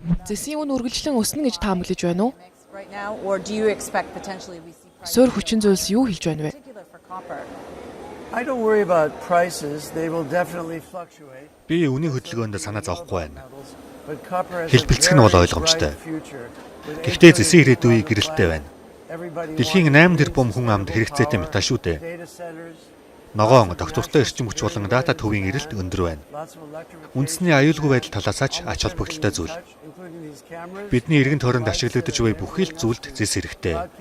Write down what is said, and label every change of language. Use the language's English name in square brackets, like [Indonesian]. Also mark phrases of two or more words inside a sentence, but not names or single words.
[Mongolian] Зэсийн үн үргэлжлэн өснө гэж таамаглаж байна уу? Суурь хүчин зүйлс юу хэлж байна вэ? [English] I don't worry about prices. They will definitely fluctuate. [Mongolian] Би үнийн хөдөлгөөнд санаа зовхгүй байна. [English] But copper has [Mongolian] Хэлбэлцэх нь бол ойлгомжтой. Гэхдээ зэсийн ирээд үе гэрэлтэй байна. Дэлхийн 8 тэрбум хүн амд хэрэгцээтэй металл шүү дээ. Ногоон, доктортой эрчим хүч болон дата төвийн эрэлт өндөр байна. Үндэсний аюулгүй байдал талаас ач холбогдолтой зүйл. Бидний эргэн тойронд ашиглагдаж буй бүхий л зүйлд зэс хэрэгтэй.